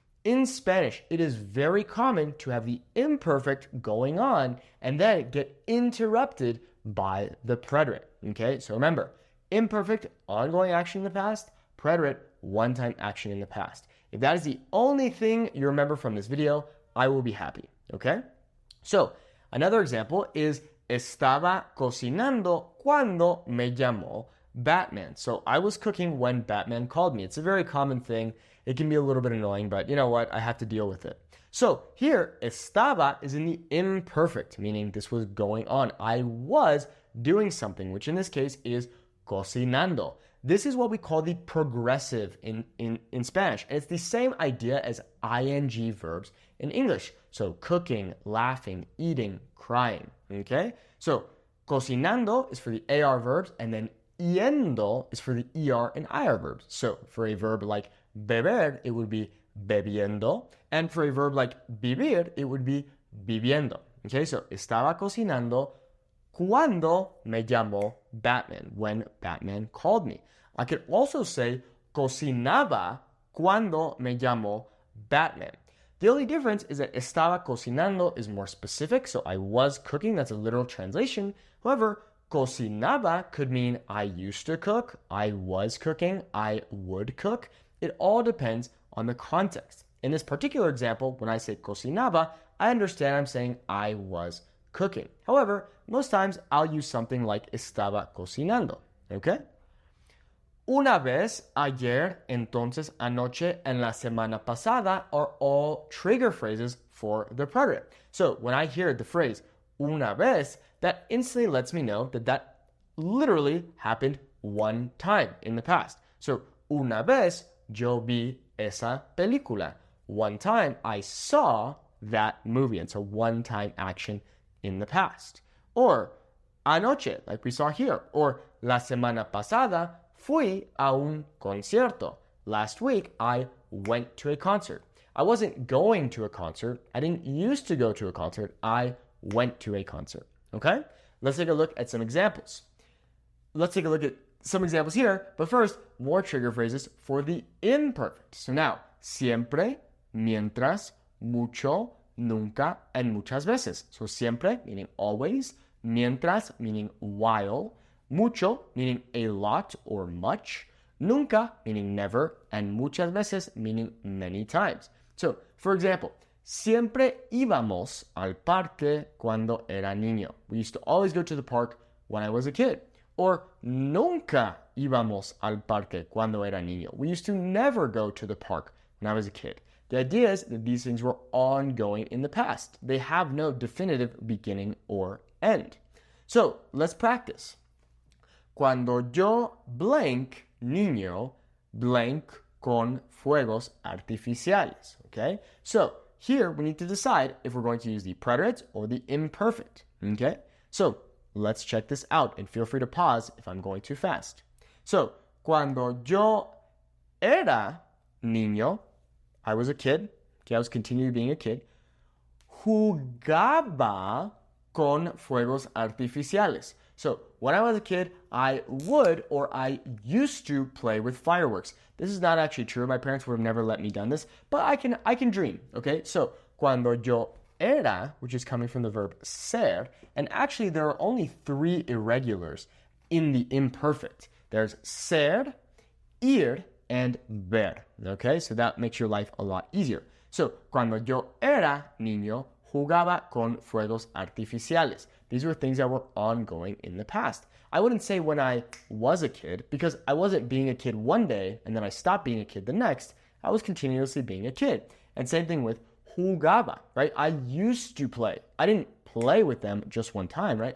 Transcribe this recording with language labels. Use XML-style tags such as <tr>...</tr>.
<en>In Spanish, it is very common to have the imperfect going on and then get interrupted by the preterite. Okay, so remember, imperfect, ongoing action in the past, preterite, one-time action in the past. If that is the only thing you remember from this video, I will be happy. Okay, so another example is</en> <es>estaba cocinando cuando me llamó Batman.</es> <en>So I was cooking when Batman called me. It's a very common thing. It can be a little bit annoying, but you know what? I have to deal with it. So here, estaba is in the imperfect, meaning this was going on. I was doing something, which in this case is cocinando. This is what we call the progressive in Spanish. And it's the same idea as ing verbs in English. So cooking, laughing, eating, crying. Okay? So cocinando is for the AR verbs, and then yendo is for the ER and IR verbs. So for a verb like beber, it would be bebiendo. And for a verb like vivir, it would be viviendo. Okay, so</en> <es>estaba cocinando cuando me llamó Batman,</es> <en>when Batman called me. I could also say</en> <es>cocinaba cuando me llamó Batman.</es> <en>The only difference is that estaba cocinando is more specific, so I was cooking, that's a literal translation. However, cocinaba could mean I used to cook, I was cooking, I would cook. It all depends on the context. In this particular example, when I say cocinaba, I understand I'm saying I was cooking. However, most times I'll use something like estaba cocinando, okay? Una vez, ayer, entonces, anoche, and la semana pasada are all trigger phrases for the preterite. So when I hear the phrase una vez, that instantly lets me know that that literally happened one time in the past.</en> <es>So una vez yo vi esa película.</es> <en>One time I saw that movie. It's a one-time action in the past. Or anoche, like we saw here.</en> <es>Or la semana pasada fui a un concierto.</es> <en>Last week I went to a concert. I wasn't going to a concert. I didn't used to go to a concert. I went to a concert. Okay? Let's take a look at some examples. Let's take a look at some examples here, but first, more trigger phrases for the imperfect. So now, siempre, mientras, mucho, nunca, and muchas veces. So siempre, meaning always, mientras, meaning while, mucho, meaning a lot or much, nunca, meaning never, and muchas veces, meaning many times. So, for example,</en> <es>Siempre íbamos al parque cuando era niño.</es> <en>We used to always go to the park when I was a kid.</en> <es>Or nunca íbamos al parque cuando era niño.</es> <en>We used to never go to the park when I was a kid. The idea is that these things were ongoing in the past. They have no definitive beginning or end. So let's practice.</en> <es>Cuando yo blank niño, blank con fuegos artificiales.</es> <en>Okay? So here we need to decide if we're going to use the preterite or the imperfect. Okay? So let's check this out and feel free to pause if I'm going too fast. So,</en> <es>cuando yo era niño,</es> <en>I was a kid. Okay, I was continuing being a kid.</en> <es>Jugaba con fuegos artificiales.</es> <en>So, when I was a kid, I would or I used to play with fireworks. This is not actually true. My parents would have never let me done this, but I can dream. Okay, so</en> <es>cuando yo era,</es> <en>which is coming from the verb ser, and actually there are only 3 irregulars in the imperfect. There's ser, ir, and ver. Okay, so that makes your life a lot easier.</en> <es>So, cuando yo era niño, jugaba con fuegos artificiales.</es> <en>These were things that were ongoing in the past. I wouldn't say when I was a kid, because I wasn't being a kid one day and then I stopped being a kid the next. I was continuously being a kid. And same thing with jugaba, right? I used to play. I didn't play with them just one time, right?</en>